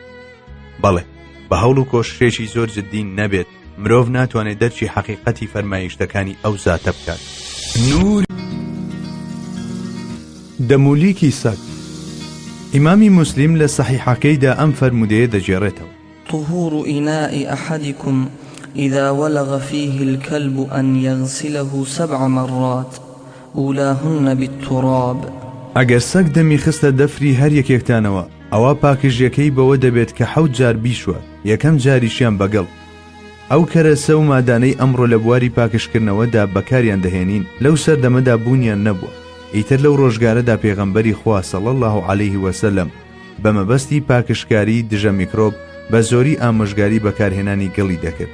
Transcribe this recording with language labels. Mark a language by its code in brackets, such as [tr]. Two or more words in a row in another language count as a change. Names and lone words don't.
[ckb] بەڵێ، بە هەوڵ و کۆششێکی زۆر جددی نەبێت مرۆڤ ناتوانێت دەرچی حەقیقەتی فەرمایشتەکانی ئەو زاتە بکات. نور دەمولیکی سەگ. ئیمامی موسلیم لە سەحیحەکەیدا ئەم فەرمودەیە دەجێڕێتەوە: [ar] طهور إناء أحدكم إذا ولغ فيه الكلب أن يغسله 7 مرات أولاهن بالتراب. [ckb] ئەگەر سەگ دەمی خستە دەفری هەر یەکێکتانەوە، ئەوە پاکژیەکەی بەوە دەبێت کە 7 جار بیشوە، یەکەم جاریشیان بەگەڵ. ئەو کەرەسە و مادانەی ئەمڕۆ لە بواری پاکشکردنەوەدا بەکاریان دەهێنین لەو سەردەمەدا بوونیان نەبووە. ئیتر لەو ڕۆژگارەدا پێغەمبەری خوا [ar] صلی الله علیه وسلم [ckb] بە مەبەستی پاکشکاری دژە میکرۆب بە زۆری ئامۆژگاری بەکارهێنانی گڵی دەکرد.